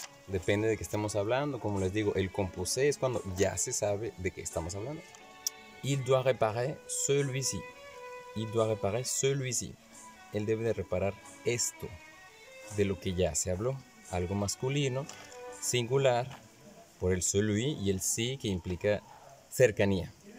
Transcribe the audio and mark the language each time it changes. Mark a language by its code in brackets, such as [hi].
[es] Depende de qué estemos hablando. Como les digo, el composé es cuando ya se sabe de qué estamos hablando. [fr] Il doit réparer celui-ci. Il doit réparer celui-ci. [es] Él debe de reparar esto, de lo que ya se habló. Algo masculino, singular, por el celui y el si que implica cercanía.